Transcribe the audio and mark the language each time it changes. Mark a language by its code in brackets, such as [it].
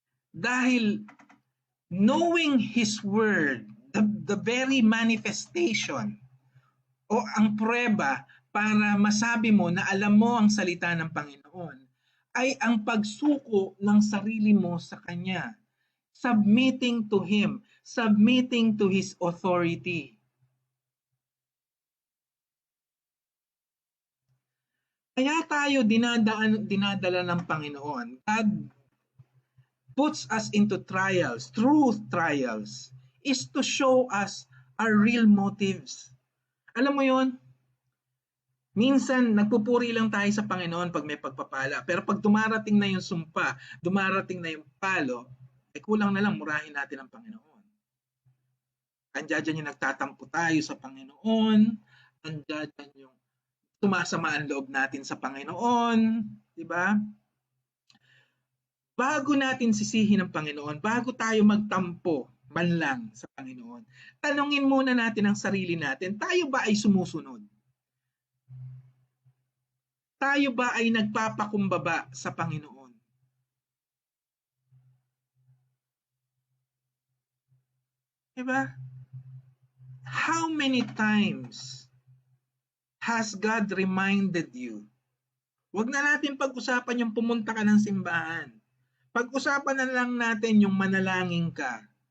[tl] Dahil [en] knowing His Word, the very manifestation [tl] o ang prueba para masabi mo na alam mo ang salita ng Panginoon ay ang pagsuko ng sarili mo sa Kanya. [en] Submitting to Him, submitting to His authority. [tl] Kaya tayo dinadala ng Panginoon. [en] God puts us into trials, truth trials, is to show us our real motives. [tl] Alam mo yon? Minsan, nagpupuri lang tayo sa Panginoon pag may pagpapala. Pero pag dumarating na yung sumpa, dumarating na yung palo, ay kulang na lang murahin natin ang Panginoon. Andiyan yung nagtatampo tayo sa Panginoon. Andiyan yung tumasama ang loob natin sa Panginoon. Diba? Bago natin sisihin ang Panginoon, bago tayo magtampo man lang sa Panginoon, tanungin muna natin ang sarili natin, tayo ba ay sumusunod? Tayo ba ay nagpapakumbaba sa Panginoon? Diba? [en] How many times has God reminded you? [tl] Huwag na natin pag-usapan yung pumunta ka ng simbahan. Pag-usapan na lang natin yung manalangin ka.